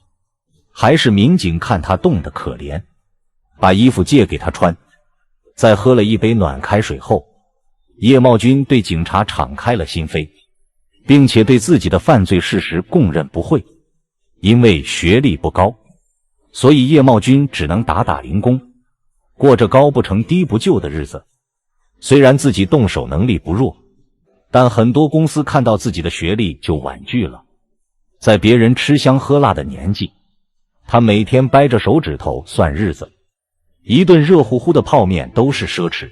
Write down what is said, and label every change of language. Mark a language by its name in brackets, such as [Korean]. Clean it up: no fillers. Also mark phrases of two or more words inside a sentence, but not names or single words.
[Chinese] 還是民警看他凍得可憐，把衣服借給他穿。在喝了一杯暖開水後，葉茂軍對警察敞開了心扉，並且對自己的犯罪事實供認不諱。因為學歷不高，所以葉茂軍只能打打零工，過着高不成低不就的日子。雖然自己动手能力不弱，但很多公司看到自己的学歷就婉拒了。在別人吃香喝辣的年紀，他每天掰着手指頭算日子，一頓熱乎乎的泡面都是奢侈。